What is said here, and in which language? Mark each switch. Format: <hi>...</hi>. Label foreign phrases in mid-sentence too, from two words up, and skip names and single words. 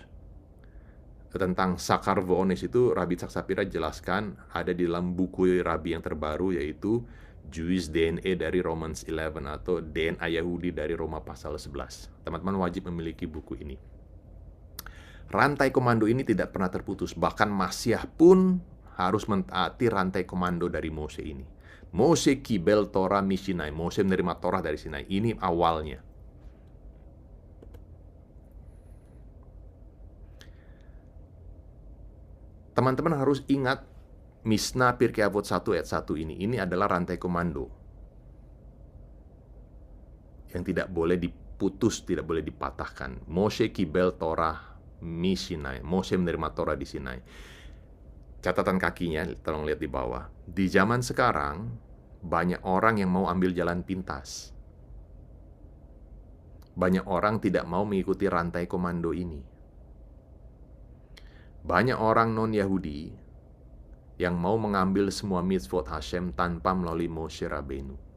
<id>Tentang sakar v'onesh itu Rabbi Yitzhak Shapira jelaskan ada di dalam buku Rabbi yang terbaru, yaitu Jewish DNA dari Romans 11 atau DNA Yahudi dari Roma pasal 11. Teman-teman wajib memiliki buku ini. Rantai komando ini tidak pernah terputus, bahkan Masyah pun harus mentaati rantai komando dari Mose ini.</id> <he>משה קיבל תורה מסיני,</he> <id>Mose menerima Torah dari Sinai. Ini awalnya. Teman-teman harus ingat Mishnah Pirkei Avot 1 ayat 1 ini. Ini adalah rantai komando yang tidak boleh diputus, tidak boleh dipatahkan.</id> <he>משה קיבל תורה מסיני.</he> <id>Moshe menerima Torah di Sinai. Catatan kakinya, tolong lihat di bawah. Di zaman sekarang, banyak orang yang mau ambil jalan pintas. Banyak orang tidak mau mengikuti rantai komando ini. Banyak orang non-Yahudi yang mau mengambil semua mitzvot Hashem tanpa melalui Moshe Rabbeinu.</id>